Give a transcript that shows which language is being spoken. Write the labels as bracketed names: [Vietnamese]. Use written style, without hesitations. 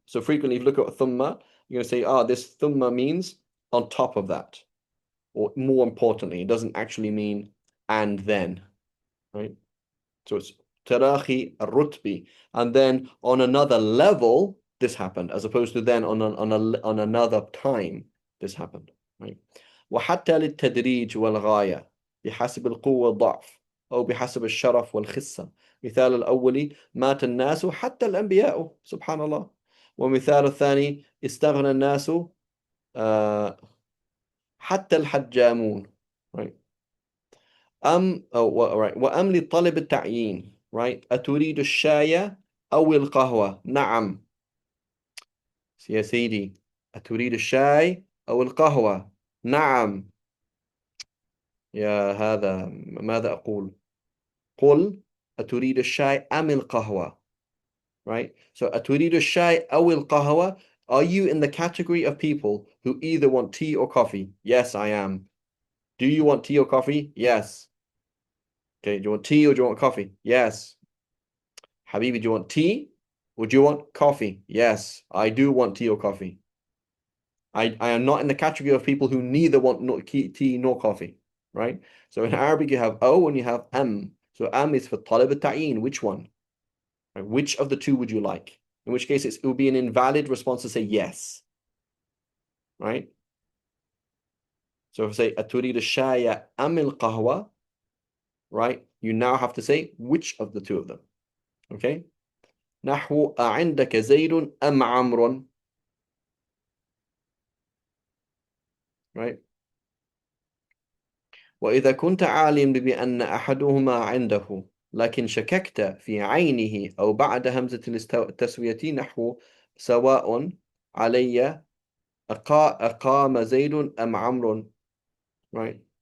[English] So frequently, if you look at thumma, you're going to say, this thumma means on top of that, or more importantly. It doesn't actually mean and then, right? So it's tarahi rutbi, and then on another level, this happened, as opposed to then on another time, this happened, right? [Arabic] وحتى للتدريج والغاية بحسب القوة والضعف أو بحسب الشرف والخسة. مثال الأول مات الناس حتى الأنبياء, سبحان الله. ومثال الثاني استغنى الناس حتى الحجامون, right? [English] right. [Arabic] وأم لطلب التعيين, right? أتريد الشاي أو القهوة؟ نعم يا سيدي. أتريد الشاي أو القهوة؟ نعم يا هذا. ماذا أقول؟ قل أتريد الشاي أم القهوة, right? So أتريد الشاي أو القهوة. [English] Are you in the category of people who either want tea or coffee? Yes, I am. Do you want tea or coffee? Yes. Okay, do you want tea or do you want coffee? Yes. Habibi, do you want tea or do you want coffee? Yes, I do want tea or coffee. I am not in the category of people who neither want tea nor coffee, right? So in Arabic, you have O and you have am. So am is for talab al-ta'yin. Which one? Right? Which of the two would you like? In which case, it would be an invalid response to say yes, right? So if I say [Arabic] aturid al-shaya am al-qahwa, [English] right? You now have to say which of the two of them, okay? [Arabic] نحو أعندك زيد أم عمرو, right? وإذا كنت عالم بأن أحدهما عنده لكن شككت في عينه أو بعد همزة التسوية نحو سواء علي أقام زيد أم عمرو, right?